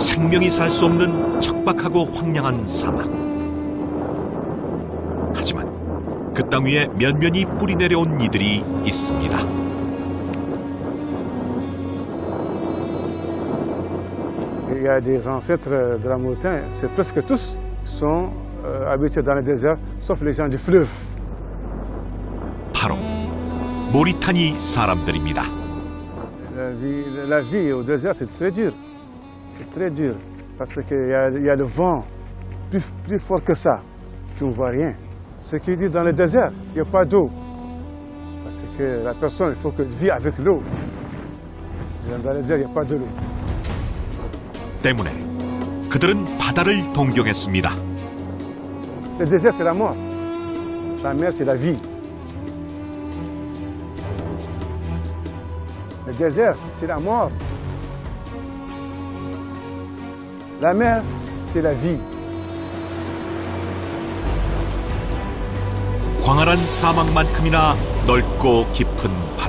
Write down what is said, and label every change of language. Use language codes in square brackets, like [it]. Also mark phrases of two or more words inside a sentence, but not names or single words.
[ko] 생명이 살 수 없는 척박하고 황량한 사막. 하지만 그 땅 위에 면면이 뿌리 내려온 이들이 있습니다. [fr] Il y a des ancêtres de la montagne, c'est presque tous sont habités dans le désert, sauf les gens du fleuve. [ko] 바로 모리타니 사람들입니다. [fr] La vie au désert, c'est très dur. C'est très dur. Parce qu'il y a le vent plus fort que ça. Tu ne vois rien. Ce qui dit dans le désert, il n'y a pas d'eau. Parce que la personne, il faut qu'elle vive avec l'eau. Dans le désert, il n'y a pas de l'eau. [ko] 때문에 그들은 바다를 동경했습니다. [fr] Le désert, c'est la mort. La mer, c'est la vie. Le désert, c'est la mort. La mer, c'est la vie. [ko] 광활한 사막만큼이나 넓고 깊은 바다.